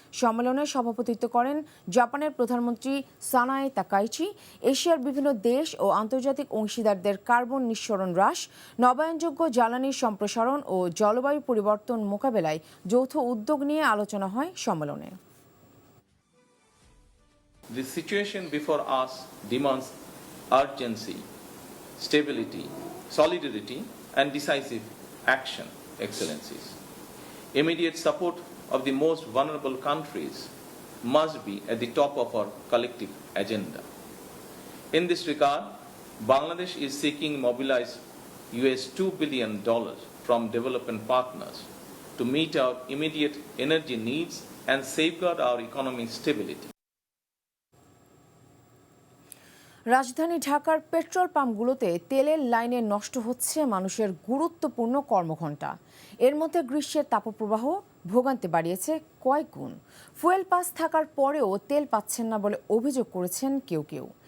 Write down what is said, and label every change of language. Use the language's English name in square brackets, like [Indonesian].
[Bangla] সম্মেলনে সভাপতিত্ব করেন জাপানের প্রধানমন্ত্রী সানায়ে তাকাইচি। এশিয়ার বিভিন্ন দেশ ও আন্তর্জাতিক অংশীদারদের কার্বন নিঃসরণ হ্রাস, নবায়নযোগ্য জ্বালানির সম্প্রসারণ ও জলবায়ু পরিবর্তন মোকাবেলায় যৌথ উদ্যোগ নিয়ে আলোচনা হয় সম্মেলনে। [English] The situation before us demands urgency, stability, solidarity, and decisive action, Excellencies. Immediate support of the most vulnerable countries must be at the top of our collective agenda. In this regard, Bangladesh is seeking mobilize $2 billion from development partners to meet our immediate energy needs and safeguard our economic stability. [Bangla] রাজধানী ঢাকার petrol পাম্পগুলোতে তেলের লাইনে নষ্ট হচ্ছে মানুষের গুরুত্বপূর্ণ কর্মঘণ্টা। এর মধ্যে গ্রীষ্মের তাপপ্রবাহ ভোগান্তি বাড়িয়েছে কয়েক গুণ। ফুয়েল পাস থাকার পরেও তেল পাচ্ছেন না বলে অভিযোগ করেছেন কেউ কেউ।